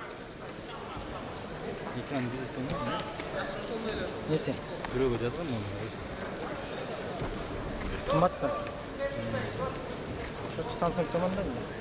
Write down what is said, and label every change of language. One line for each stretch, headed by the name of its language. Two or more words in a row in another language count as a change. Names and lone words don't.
Turkish: Ekran bizi tanıyor mu? Neyse.
Korean: 그러고 자서 뭐. 맞다.
Turkish: Şu Samsung zamanında mı?